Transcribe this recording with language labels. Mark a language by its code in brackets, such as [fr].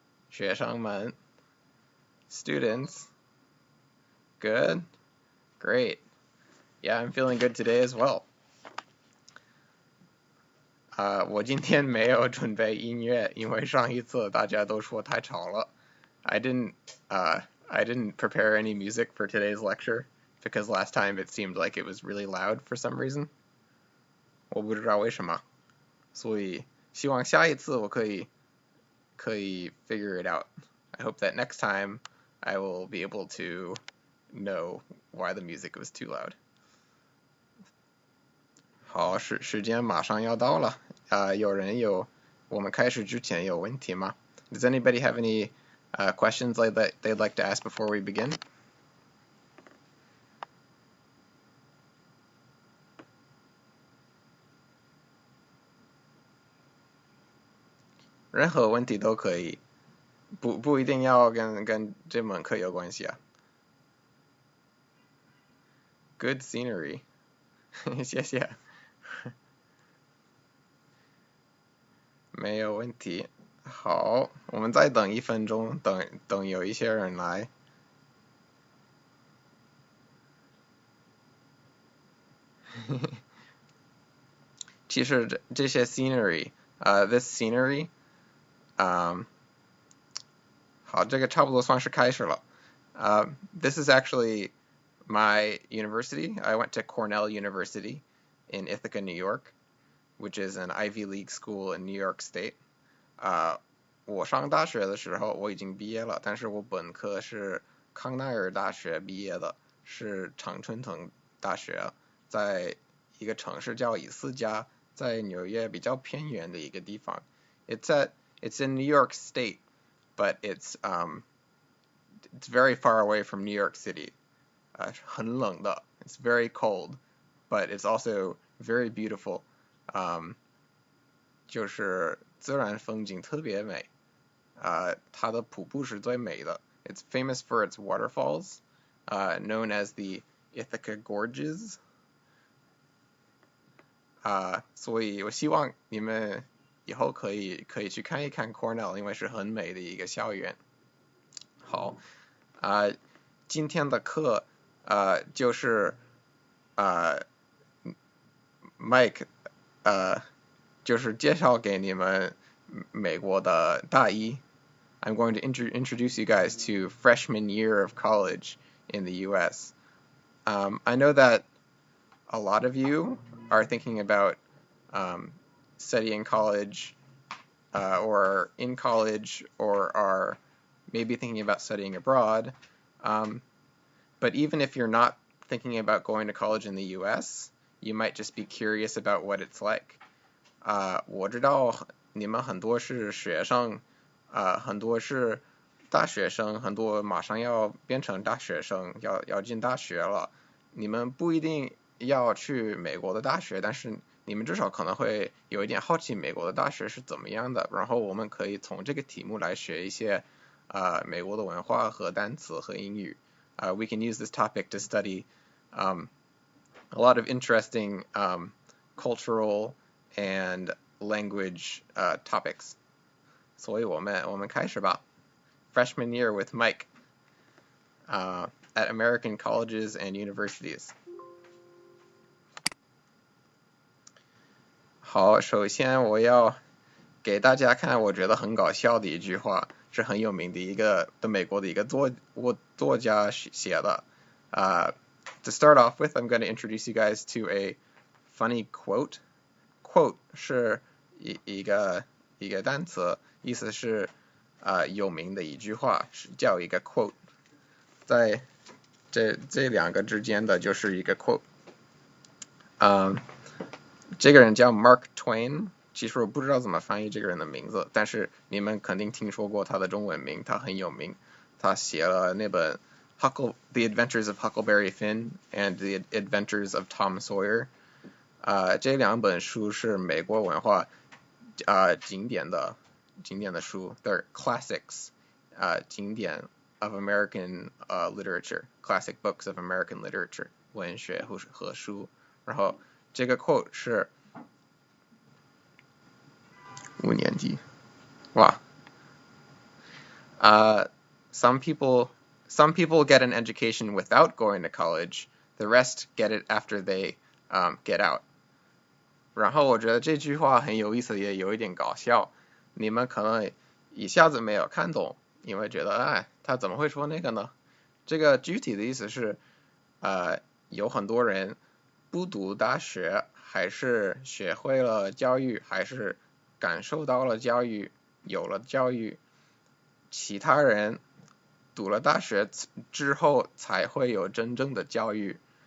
[zh] 学生们 [en] Students? Good? Great. Yeah, I'm feeling good today as well. [zh] 我今天没有准备音乐，因为上一次大家都说太吵了。 [en] I didn't prepare any music for today's lecture because last time it seemed like it was really loud for some reason. [zh] 我不知道为什么，所以希望下一次我可以 [en] figure it out. I hope that next time I will be able to know why the music was too loud. [zh] 好，时间马上要到了。我们开始之前有问题吗？ [en] Does anybody have any questions they'd like to ask before we begin? [zh] 任何问题都可以，不一定要跟这门课有关系啊。 [en] Good scenery. [zh] 谢谢。没有问题。好，我们再等1分钟，等有一些人来。其实这些 scenery, [en] this scenery, [zh] 好，这个差不多算是开始了。 [en] This is actually my university. I went to Cornell University in Ithaca, New York, which is an Ivy League school in New York State. [zh] 我上大学的时候我已经毕业了，但是我本科是康奈尔大学毕业的，是常春藤大学，在一个城市叫以斯加，在纽约比较偏远的一个地方。 [en] It's in New York State, but it's very far away from New York City. [zh] 很冷的 [en] It's very cold, but it's also very beautiful. [zh] 就是自然风景特别美。它的瀑布是最美的。 [en] It's famous for its waterfalls, known as the Ithaca Gorges. [zh] 所以我希望你们以后可以去看一看 Cornell， 因为是很美的一个校园。好，今天的课就是Mike 就是介绍给你们美国的大一。 [en] I'm going to introduce you guys to freshman year of college in the U.S. I know that a lot of you are thinking about studying college or in college or are maybe thinking about studying abroad. But even if you're not thinking about going to college in the U.S., you might just be curious about what it's like. [zh] 我知道你们很多是学生，很多是大学生，很多马上要变成大学生，要进大学了。你们不一定要去美国的大学，但是你们至少可能会有一点好奇美国的大学是怎么样的。然后我们可以从这个题目来学一些美国的文化和单词和英语。 [en] We can use this topic to study a lot of interesting cultural and language topics. [zh] 所以我们开始吧。 [en] Freshman year with Mike at American colleges and universities. [zh] 好，首先我要给大家看我觉得很搞笑的一句话，是很有名的美国的一个作家写的。 [en] To start off with, I'm going to introduce you guys to a funny quote. [zh] Quote 是一个单词，意思是有名的一句话，是叫一个 quote。在这两个之间的就是一个 quote。这个人叫 Mark Twain， 其实我不知道怎么翻译这个人的名字，但是你们肯定听说过他的中文名，他很有名。他写了那本The Adventures of Huckleberry Finn and The Adventures of Tom Sawyer。这两本书是美国文化经典的书 ， [en] They're classics， [zh] 经典 [en] of American literature， classic books of American literature， [zh] 文学和书。然后这个 quote 是5年级，哇， [en] some people get an education without going to college. The rest get it after they get out. [zh] 然后我觉得这句话很有意思，也有一点搞笑。你们可能一下子没有看懂，因为觉得他怎么会说那个呢？这个具体的意思是，有很多人不读大学，还是学会了教育，还是感受到了教育，有了教育，其他人读了大学之后才会有真正的教育。